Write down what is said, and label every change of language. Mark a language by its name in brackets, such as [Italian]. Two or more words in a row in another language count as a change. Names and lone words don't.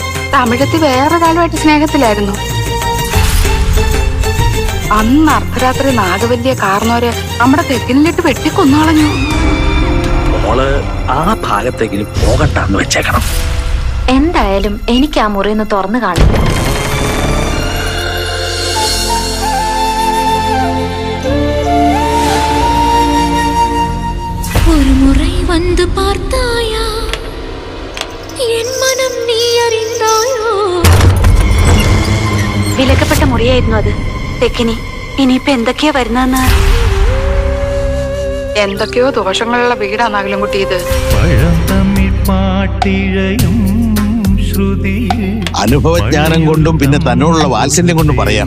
[Malayalam] തമിഴത്തി വേറൊരാളുമായിട്ട് സ്നേഹത്തിലായിരുന്നു. അന്ന് അർദ്ധരാത്രി നാഗവല്ലിയെ കാർന്നോര് നമ്മുടെ തെക്കിനിലിട്ട് വെട്ടിക്കൊന്നുകളഞ്ഞു. മോള് ആ ഭാഗത്തെങ്കിലും പോകണ്ടെന്ന് വെച്ചേക്കണം. എന്തായാലും എനിക്ക് ആ മുറിന്ന് തുറന്നു കാണും. [Tamil] ஒரு முறை வந்து பார்த்தாயா என் மனம் நீ அறிந்தாயோ. [Malayalam] വിലക്കപ്പെട്ട മുറിയായിരുന്നു അത്. തെക്കിനി ഇനിയിപ്പൊ എന്തൊക്കെയാ വരുന്നതെന്ന്. എന്തൊക്കെയോ ദോഷങ്ങളുള്ള വീടാണെങ്കിലും കുട്ടി ഇത്. അനുഭവജ്ഞാനം കൊണ്ടും പിന്നെ തന്നോടുള്ള വാത്സല്യം കൊണ്ടും പറയാണ്.